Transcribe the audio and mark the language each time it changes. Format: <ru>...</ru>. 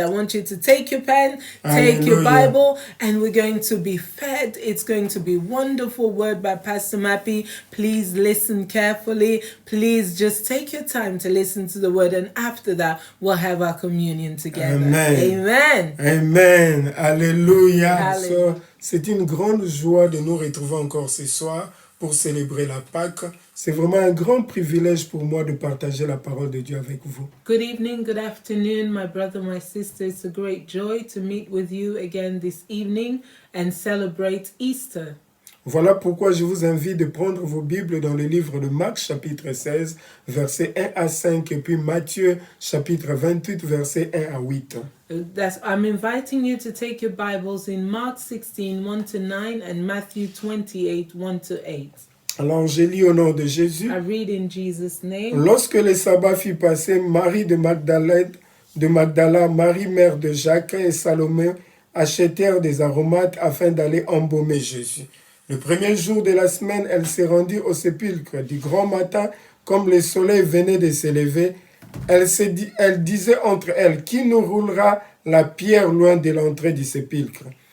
<en>I want you to take your pen, take your Bible, and we're going to be fed. It's going to be wonderful word by Pastor Mappy. Please listen carefully. Please just take your time to listen to the word. And after that, we'll have our communion together. Amen. Amen. Amen. Alléluia.</en> <fr>So, c'est une grande joie de nous retrouver encore ce soir pour célébrer la Pâque. C'est vraiment un grand privilège pour moi de partager la parole de Dieu avec vous.</fr> <en>Good evening, good afternoon, my brother, my sister. It's a great joy to meet with you again this evening and celebrate Easter.</en> <fr>Voilà pourquoi je vous invite de prendre vos Bibles dans le livre de Marc, chapitre 16, versets 1 à 5, et puis Matthieu, chapitre 28, versets 1 à 8.</fr> <en>I'm inviting you to take your Bibles in Mark 16, 1 to 9, and Matthew 28, 1 to 8.</en> <fr>Alors, je lis au nom de Jésus.</fr> <en>I read in Jesus' name.</en> <fr>Lorsque le sabbat fut passé, Marie de Magdala, Marie mère de Jacques et Salomé achetèrent des aromates afin d'aller embaumer Jésus. Le premier jour de la semaine, elle s'est rendue au sépulcre. Du grand matin, comme le soleil venait de se lever, elle disait entre elles, qui nous roulera la pierre loin de l'entrée du sépulcre?</fr>